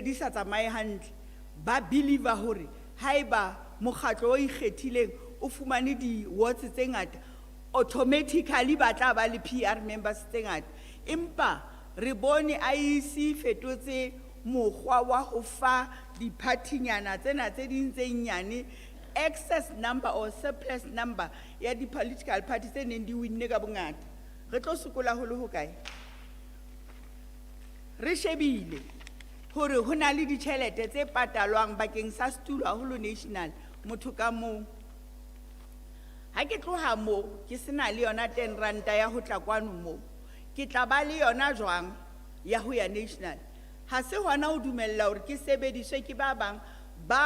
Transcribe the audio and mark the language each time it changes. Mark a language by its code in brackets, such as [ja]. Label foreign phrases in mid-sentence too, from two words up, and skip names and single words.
[st] di sa tsamaye hantle ba believer hore haeba mokgatlo o ikgethileng o fumane di-wards tse ngata automatically ba tla ba le [en] PR members [st] tse ngata empa re bone IEC fetotse mokgwa wa ho fa di-partynyana tsena tse ding tse nyane [en] excess number or surplus number [st] ya di- [en] political parties [st] tse neng di winne ka bongata re tlo sokola ho le hokae re shebile hore ho na le ditjhelete tse patalwang bakeng sa setulo haholo national motho ka mong ha ke tloha moo ke sena le yona 10 ranta ya ho tla kwano moo ke tla ba le yona jwang ya ho ya national ha se hona ho dumella hore ke sebediswe ke ba bang ba